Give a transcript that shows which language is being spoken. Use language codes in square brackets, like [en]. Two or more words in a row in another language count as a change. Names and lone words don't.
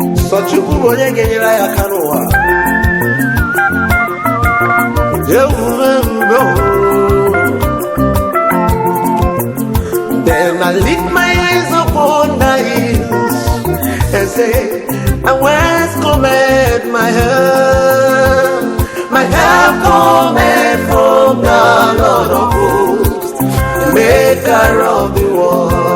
[ig] Sọ Chukwu bụ onye ga-enyere anyị aka n'ụwa. Ebube mbe o. [en] Then I lift my eyes upon the hills and say, "And whence cometh my help?" My help cometh from the Lord of hosts, the maker of the world.